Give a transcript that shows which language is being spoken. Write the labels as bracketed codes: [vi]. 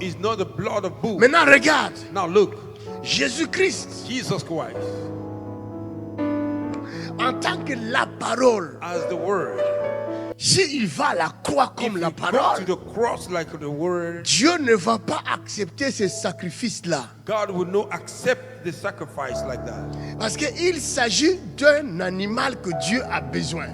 [en] It's not the blood of bull. [fr] Maintenant, regarde, [en] Now look, [fr] Jésus-Christ, [en] Jesus Christ [fr] en tant que la parole, [en] as the word. [fr] s'il va à la croix [en] If [fr] comme [en] you [fr] la [en] go [fr] parole, [en] to the cross like the word, [fr] Dieu ne va pas accepter ces sacrifices-là. [en] God will not accept the sacrifice like that. [fr] Parce qu'il s'agit d'un animal que Dieu a besoin.